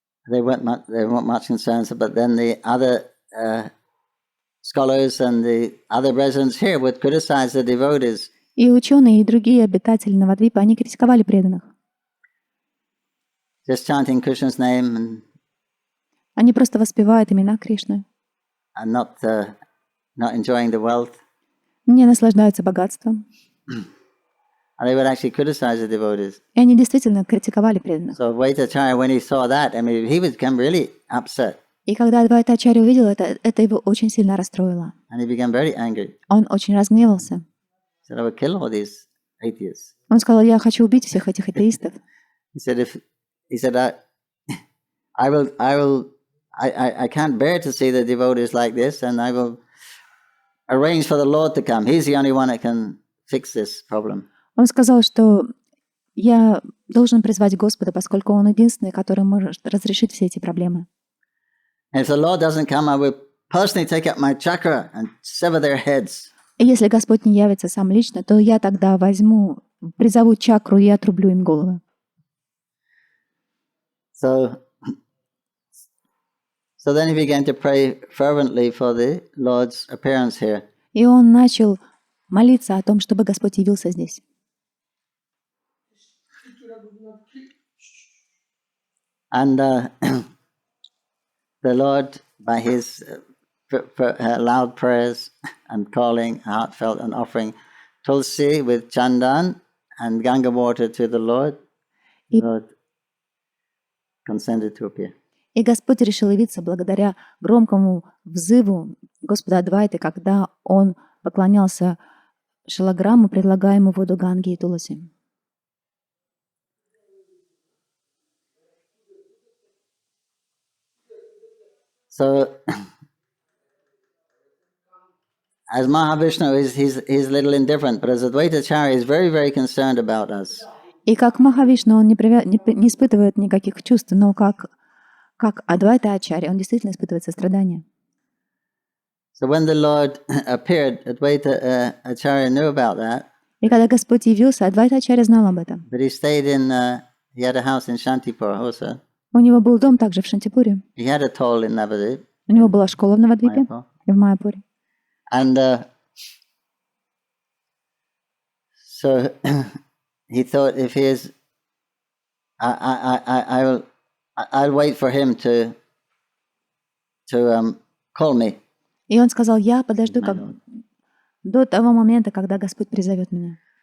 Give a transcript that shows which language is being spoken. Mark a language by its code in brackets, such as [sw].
[en] They weren't much concerned, but then the other scholars and the other residents here would criticize the devotees. [ru] И ученые, и другие обитатели Навадвипа, они критиковали преданных. [en] Just chanting Krishna's name and [ru] Они просто воспевают имена Кришны. [en] and not enjoying the wealth. [ru] Не наслаждаются богатством. [en] And they would actually criticize the devotees. [ru] И они действительно критиковали преданных. [en] So Advaita Acharya, when he saw that, I mean, he would become really upset. [ru] И когда Адвайта Acharya увидел это его очень сильно расстроило. [en] And he became very angry. [ru] Он очень разгневался. [en] He said, I will kill all these atheists. [ru] Он сказал, я хочу убить всех этих атеистов. [en] He said, I can't bear to see the devotees like this, and I will arrange for the Lord to come. He's the only one that can fix this problem. [ru] Он сказал, что я должен призвать Господа, поскольку Он единственный, который может разрешить все эти проблемы. [en] And if the Lord doesn't come, I will personally take up my chakra and sever their heads. [ru] И если Господь не явится сам лично, то я тогда призову чакру и отрублю им головы. [en] So then he began to pray fervently for the Lord's appearance here. [ru] И он начал молиться о том, чтобы Господь явился здесь. [en] And the Lord, by his loud prayers and calling, heartfelt and offering tulsi with chandan and Ganga water to the Lord consented to appear. [ru] И Господь решил явиться благодаря громкому взыву Господа Адвайты, когда он поклонялся шалаграмму, предлагая ему воду Ганги и Туласи. [en] So, as Mahavishnu, he's a little indifferent, but as Advaita Acharya, he's very, very concerned about us. [ru] И как Махавишну, он не испытывает никаких чувств, но как Адвайта Acharya, он действительно испытывает сострадание. [en] So when the Lord appeared, Advaita Acharya knew about that. [ru] И когда Господь явился, Адвайта Acharya знал об этом. [en] But he stayed he had a house in Shantipur also. [ru] У него был дом также в Шантипуре. [en] He had a toll in Navadvip. [ru] У него была школа в Навадвипе и в Майяпуре. [en] And so he thought, if he is, I'll wait for him to call me. [ru] И он сказал, я подожду до того момента, когда Господь призовет меня.